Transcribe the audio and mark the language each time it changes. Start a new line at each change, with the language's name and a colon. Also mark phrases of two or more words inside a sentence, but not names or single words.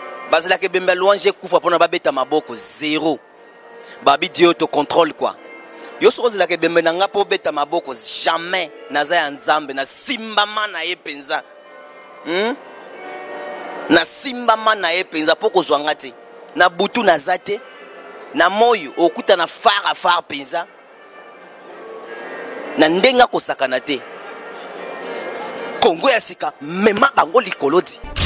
Lingala: Bazalaka ebembe Louange ekufa mpona babeta maboko, zéro. Babi Dieu te
French: contrôle quoi.
Lingala: Yo soko zelaka ebembe na nga po beta maboko, jamais. Naza ya Nzambe, na simbama na ye penza. Hmm? Na simbama na ye penza po kozwa nga te. Na butu naza te. Na moyo okuta na far a far penza. Na ndenga kosakana te. Kongo ya sika, mema bango likolo di.